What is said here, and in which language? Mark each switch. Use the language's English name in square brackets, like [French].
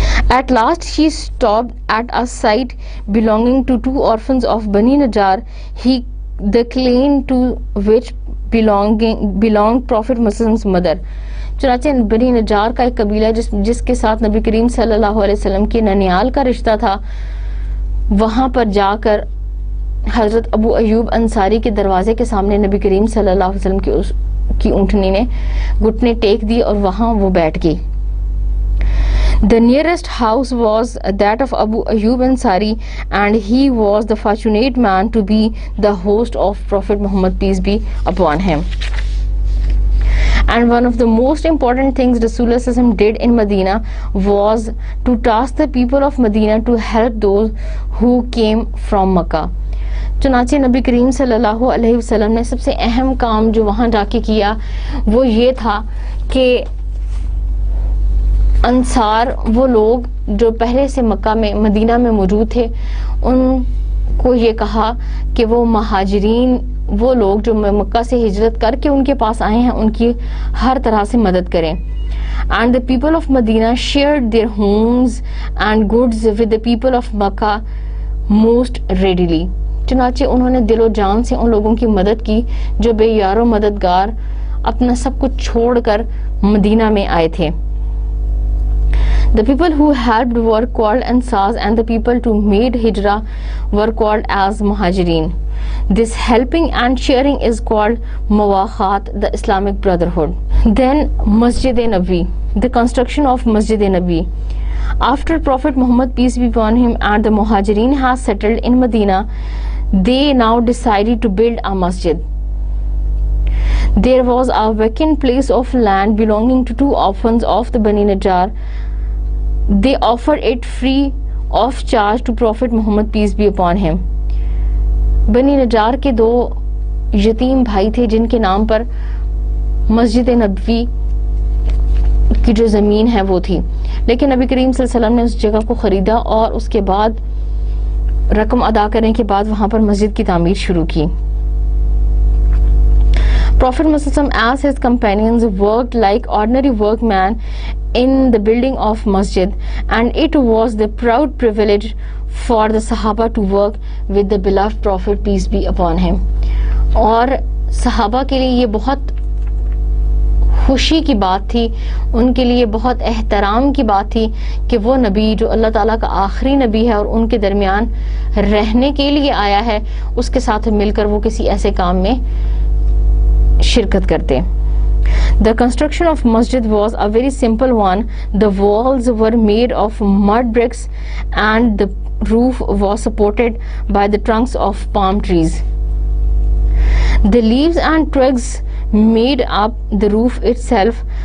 [English] At last she stopped at a site belonging to two orphans of Bani Najjar, the clan to which belonged Prophet Muhammad's mother. [Urdu] چنانچہ بنی نجار کا ایک قبیلہ جس کے ساتھ نبی کریم صلی اللہ علیہ وسلم کے ننیال کا رشتہ تھا، وہاں پر جا کر حضرت ابو ایوب انصاری کے دروازے کے سامنے نبی کریم صلی اللہ علیہ وسلم کی اونٹنی نے گھٹنے ٹیک دی اور وہاں وہ بیٹھ گئی. [English] The nearest house was that of Abu Ayyub Ansari, and he was the fortunate man to be the host of Prophet Muhammad, peace be upon him. And one of the most important things Rasulullah sallallahu alaihi wasallam did in Medina was to task the people of Medina to help those who came from Makkah. [Urdu] چنانچہ نبی کریم صلی اللہ علیہ وسلم نے سب سے اہم کام جو وہاں جا کے کیا وہ یہ تھا کہ انصار، وہ لوگ جو پہلے سے مکہ میں مدینہ میں موجود تھے، ان کو یہ کہا کہ وہ مہاجرین، وہ لوگ جو مکہ سے ہجرت کر کے ان کے پاس آئے ہیں، ان کی ہر طرح سے مدد کریں. [English] And the people of Medina shared their homes and goods with the people of Makkah most readily. [Urdu] چنانچہ انہوں نے دل و جان سے ان لوگوں کی مدد کی جو بے یار و مددگار اپنا سب کچھ چھوڑ کر مدینہ میں آئے تھے. [English] The people who helped were called Ansars, and the people who made Hijrah were called as Muhajirin. This helping and sharing is called Mawakhat, the Islamic Brotherhood. Then Masjid-e-Nabi, the construction of Masjid-e-Nabi. After Prophet Muhammad, peace be upon him, and the Muhajirin has settled in Medina, they now decided to build a masjid. There was a vacant place of land belonging to two orphans of the Bani Najjar. They offered it free of charge to Prophet Muhammad, peace be upon him. [Urdu] بنی نجار کے دو یتیم بھائی تھے جن کے نام پر مسجد نبوی کی جو زمین ہے وہ تھی، لیکن نبی کریم صلی اللہ علیہ وسلم نے اس جگہ کو خریدا اور اس کے بعد رقم ادا کرنے کے بعد وہاں پر مسجد کی تعمیر شروع کی. [English] Prophet Muhammad as his companions worked like ordinary workmen in the building of masjid, and it was the proud privilege for the Sahaba to work with the beloved Prophet, peace be upon him. [Urdu] اور صحابہ کے لیے یہ بہت خوشی کی بات تھی، ان کے لیے بہت احترام کی بات تھی کہ وہ نبی جو اللہ تعالیٰ کا آخری نبی ہے اور ان کے درمیان رہنے کے لیے آیا ہے، اس کے ساتھ مل کر وہ کسی ایسے کام میں شرکت کرتے. [English] The construction of masjid was a very simple one. The walls were made of mud bricks and the roof was supported by the trunks of palm trees. The leaves and twigs made up the roof itself.